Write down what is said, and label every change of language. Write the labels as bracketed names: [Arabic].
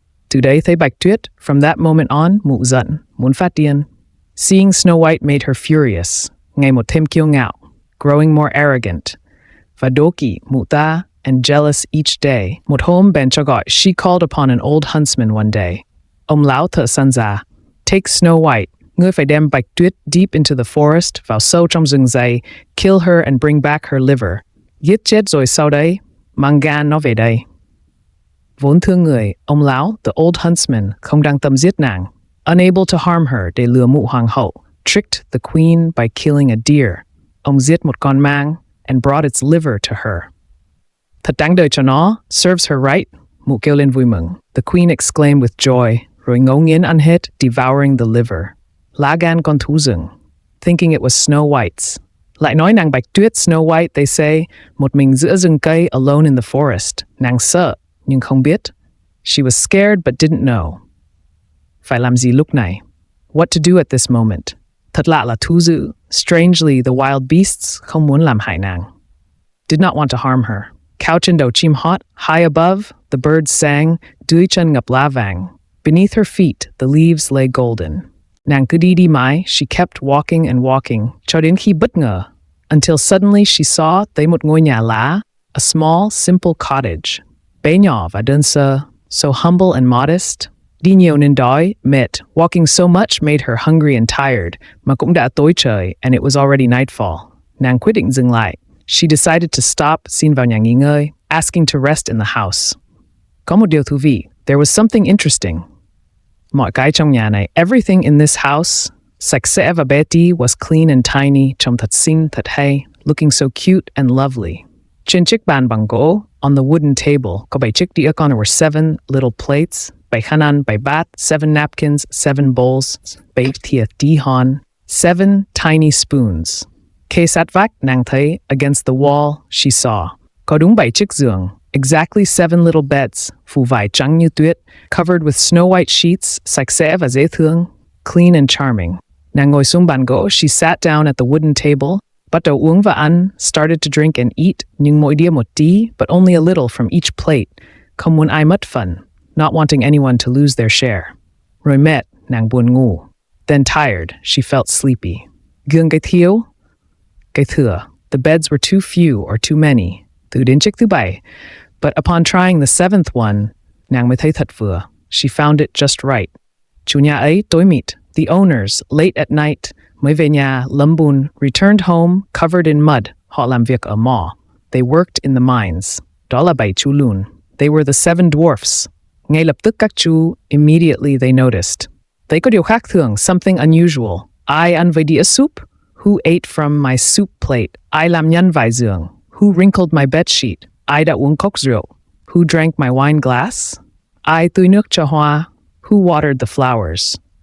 [Vietnamese] Từ đấy thấy Bạch Tuyết, from that moment on, mụ giận, muốn phát điên. [English] Seeing Snow White made her furious, ngày một thêm kiêu ngạo, growing more arrogant. [Vietnamese] Và đố kỵ mụ ta, and jealous each day. [English] Một hôm bèn cho gọi, she called upon an old huntsman one day. [Vietnamese] Ông lão thợ săn già, take Snow White, ngươi phải đem Bạch Tuyết deep into the forest, vào sâu trong rừng dày, kill her and bring back her liver. Giết chết rồi sau đấy, mang gan nó về đây. Vốn thương người, ông lão, the old huntsman, không đang tâm giết nàng. [English] Unable to harm her, để lừa mụ hoàng hậu, tricked the queen by killing a deer. [Vietnamese] Ông giết một con mang, and brought its liver to her. Thật đáng đời cho nó, serves her right, mụ kêu lên vui mừng. [English] The queen exclaimed with joy, rồi ngấu nghiến ăn hết, devouring the liver. [Vietnamese] Lá gan con thú rừng, thinking it was Snow White's. Lại nói nàng Bạch Tuyết, Snow White, they say, một mình giữa rừng cây, alone in the forest. Nàng sợ, nhưng không biết. [English] She was scared but didn't know. Phải làm gì lúc này? What to do at this moment? [Vietnamese] Thật lạ là thú dữ. [English] Strangely, the wild beasts không muốn làm hại nàng. Did not want to harm her. [Vietnamese] Couch trên đầu chim hót, high above, the birds sang, dưới chân ngập lá vàng. [English] Beneath her feet, the leaves lay golden. [Vietnamese] Nàng cứ đi mãi, she kept walking and walking, cho đến khi bất ngờ. [English] Until suddenly she saw, thấy một ngôi nhà lá, a small, simple cottage. [Vietnamese] Bé nhỏ và đơn sơ, so humble and modest. [English] Đi nhiều nên đói, mệt, walking so much made her hungry and tired, mà cũng đã tối trời, and it was already nightfall. [Vietnamese] Nàng quyết định dừng lại. [English] She decided to stop, xin vào nhà nghỉ ngơi, asking to rest in the house. [Vietnamese] Có một điều thú vị, there was something interesting. Mọi cái trong nhà này, everything in this house, sạch sẽ và bé tí, was clean and tiny, trông thật xinh, thật hay, looking so cute and lovely. Trên chiếc bàn bằng gỗ, on the wooden table, có 7 chiếc đĩa con, there were 7 little plates, 7 khăn ăn, 7 bát, 7 napkins, 7 bowls, 7 thìa tí hon, 7 tiny spoons. Kê sát vách, nàng thấy, against the wall, she saw. Có đúng 7 chiếc giường, exactly 7 little beds, phủ vải trắng như tuyết, covered with snow white sheets, sạch sẽ và dễ thương, clean and charming. [English] Nàng ngồi xuống bàn gỗ, she sat down at the wooden table, bắt đầu uống và ăn, started to drink and eat, nhưng mỗi đĩa một tí, but only a little from each plate, không muốn ai mất phần, not wanting anyone to lose their share. [Vietnamese] Rồi mệt, nàng buồn ngủ. [English] Then tired, she felt sleepy. [Vietnamese] Gương cái thiếu, cái thừa. [English] The beds were too few or too many. [Vietnamese] Từ đến chiếc thứ 7. [English] But upon trying the 7th one, nàng mới thấy thật vừa. She found it just right. Chủ nhà ấy tối mịt. The owners, late at night, mới về nhà, lấm bùn, returned home, covered in mud. [Vietnamese] Họ làm việc ở mỏ. They worked in the mines. Đó là 7 chú lùn. They were the 7 dwarfs. Ngay lập tức các chú, immediately they noticed. Thấy có điều khác thường, something unusual. Ai ăn với đĩa soup? [English] Who ate from my soup plate? [Vietnamese] Ai làm nhân vải giường? Who wrinkled my bed sheet? Ai đã uống cốc rượu? [English] Who drank my wine glass? Ai tưới nước cho hoa? Who watered the flowers?